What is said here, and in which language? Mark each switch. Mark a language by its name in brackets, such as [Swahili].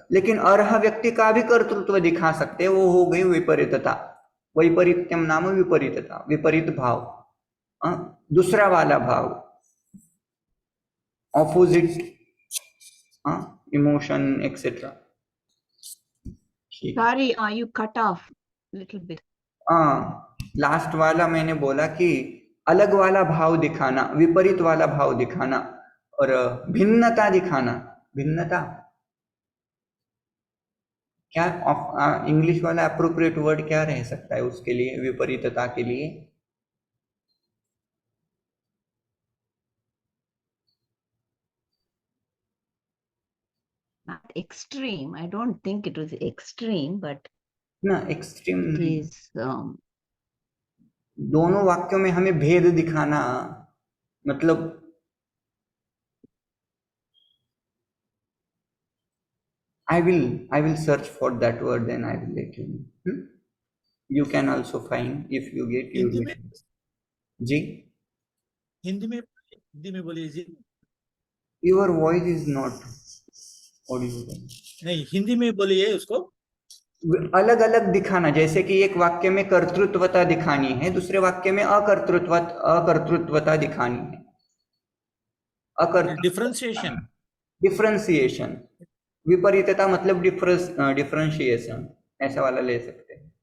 [Hindi] लेकिन अर्ह व्यक्ति का भी कर्तृत्व दिखा सकते हैं, वो हो गई विपरीतता। वैपरीत्यम नाम विपरीतता, विपरीत भाव, हाँ, दूसरा वाला भाव, ऑपोजिट, हाँ, emotion etcetera. [English] Sorry, you cut off little bit. [Hindi] Last वाला मैंने बोला कि अलग वाला भाव दिखाना, विपरीत वाला भाव दिखाना, और भिन्नता दिखाना। भिन्नता क्या, इंग्लिश वाला अप्रोप्रिएट वर्ड क्या रह सकता है उसके लिए, विपरीतता के लिए? [English] Not extreme. I don't think it was extreme, but [Hindi] ना एक्सट्रीम [English] it is. [Hindi] दोनों वाक्यों में हमें भेद दिखाना, मतलब [English] I will search for that word, then I will let you know. You can also find if you get. [Hindi] Hindi में जी, हिंदी में बोलिए जी। [English] Your voice is not audible. [Hindi] नहीं, हिंदी में बोलिए उसको। अलग अलग दिखाना, जैसे कि एक वाक्य में कर्तृत्वता दिखानी है, दूसरे वाक्य में अकर्तृत्वता दिखानी है। डिफरेंशिएशन, डिफरेंशिएशन, विपरीतता मतलब डिफरेंशिएशन, ऐसा वाला ले सकते हैं।